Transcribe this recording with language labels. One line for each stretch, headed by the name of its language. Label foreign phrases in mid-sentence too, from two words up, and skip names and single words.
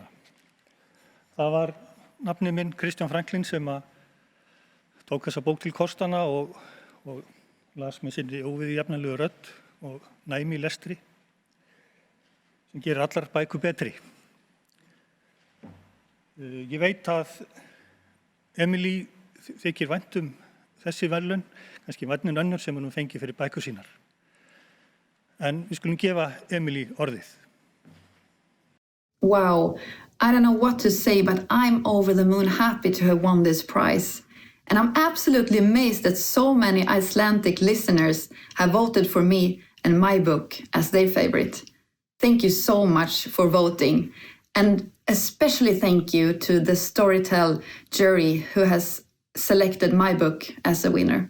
Icelandic: Það var nafni minn Kristján Franklín sem tók þessa bók til kostana og las með sinni óviðjafnanlegu rödd og næmi í lestri sem gerir allar bækur betri. Ég veit að Emily þykir vænt þessi verðlaun, kannski vænn en önnur sem hún fengi fyrir bækur sínar. En við skulum gefa Emily orðið.
English: Wow, I don't know what to say, but I'm over the moon happy to have won this prize. And I'm absolutely amazed that so many Icelandic listeners have voted for me and my book as their favorite. Thank you so much for voting. And especially thank you to the Storytel jury who has selected my book as a winner.